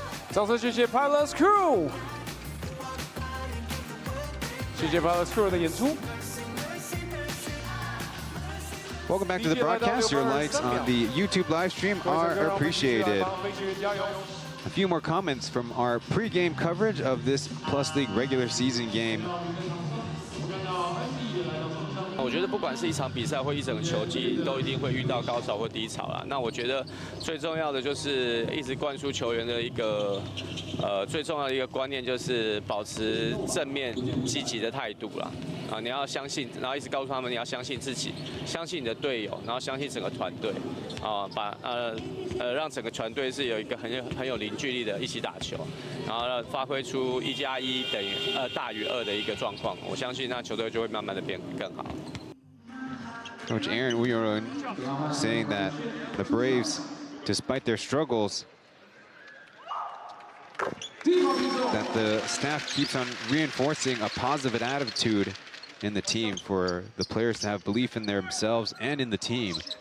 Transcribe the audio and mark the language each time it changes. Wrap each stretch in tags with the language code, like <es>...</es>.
<zh>掌声谢谢 Pilots Crew， 谢谢 Pilots Crew 的演出。</zh> <en>Welcome back to the broadcast. Your likes on the YouTube live stream are appreciated. A few more comments from our pre-game coverage of this Plus League regular season game.</en> <zh>我觉得不管是一场比赛或一整个球季，都一定会遇到高潮或低潮啦。那我觉得最重要的就是一直灌输球员的一个最重要的一个观念，就是保持正面积极的态度啦。啊，你要相信，然后一直告诉他们你要相信自己，相信你的队友，然后相信整个团队，啊，让整个团队是有一个很有凝聚力的一起打球，然后发挥出1+1等于大于2的一个状况。我相信那球队就会慢慢的变更好。</zh> <en>Coach Aaron Uyuron saying that the Braves, despite their struggles, that the staff keeps on reinforcing a positive attitude in the team for the players to have belief in themselves and in the team.</en>